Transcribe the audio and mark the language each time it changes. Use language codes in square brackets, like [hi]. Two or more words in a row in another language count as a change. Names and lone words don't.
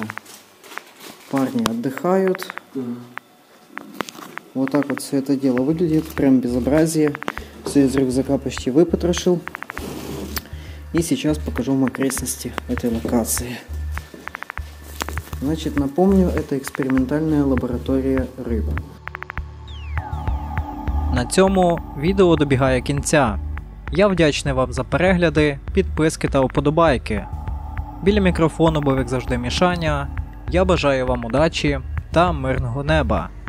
[ru] Парни отдыхают. Вот так вот все это дело выглядит. Прям безобразие. Все из рюкзака почти выпотрошил. И сейчас покажу вам окрестности этой локации. Значит, напомню, это [uk] експериментальна лабораторія риб. На цьому відео добігає кінця. Я вдячний вам за перегляди, підписки та вподобайки. Біля мікрофону був, як завжди, Мішаня. Я бажаю вам удачі та мирного неба.